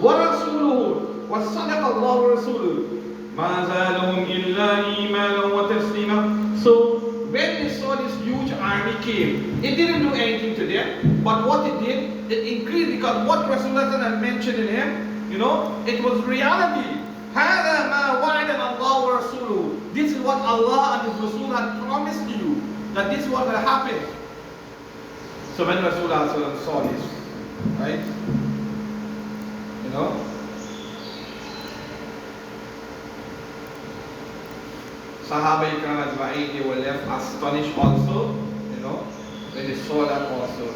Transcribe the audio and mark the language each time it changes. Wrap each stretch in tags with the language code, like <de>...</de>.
<ar>وَرَسُولُهُ وَصَدَقَ اللَّهُ رَسُولُهُ مَا زَادَهُمْ إِلَّا إِيمَانًا وَتَسْلِيمًا.</ar> <en>So when they saw this huge army came, it didn't do anything to them, but what it did, it increased, because what Rasulullah had mentioned in him, it was reality.</en> <ar>هذا ما وعدنا الله ورسوله.</ar> <en>This is what Allah and His Rasul had promised you, that this is what will happen. So when Rasulullah saw this, right, Sahaba Ikram Ajma'in, they were left astonished also, when they saw that also.</en>